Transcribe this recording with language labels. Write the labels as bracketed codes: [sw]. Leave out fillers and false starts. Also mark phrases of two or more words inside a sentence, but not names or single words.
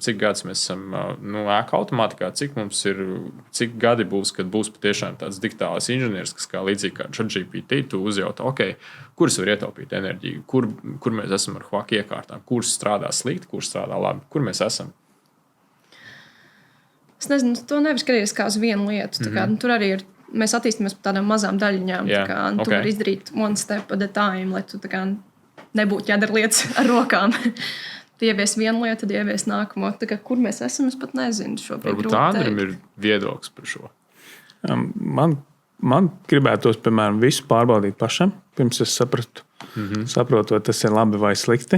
[lv] Cik gadus mēs esam ēku automātikā? Cik gadi būs, kad būs patiešām tāds digitālais inženieris, kas kā līdzīgi kā ChatGPT, tu uzjautā, kuras var ietaupīt enerģiju, kur mēs esam ar HVAC iekārtām, kuras strādā slikti, kuras strādā labi, kur mēs esam? Es nezinu, to nevar skatīties kā uz vienu lietu. Tur arī ir, mēs attīstāmies par tādām mazām daļiņām. Tu vari izdarīt [en] one step at a time, [lv] lai tu nebūtu jādara lietas ar rokām. Tu ievies vienu lietu, tad ievies nākamo. Kur mēs esam, es pat nezinu šobrīd. Varbūt Andrim ir viedoklis par šo. Man gribētos, piemēram, visu pārbaudīt pašam, pirms es saprotu, vai tas ir labi vai slikti.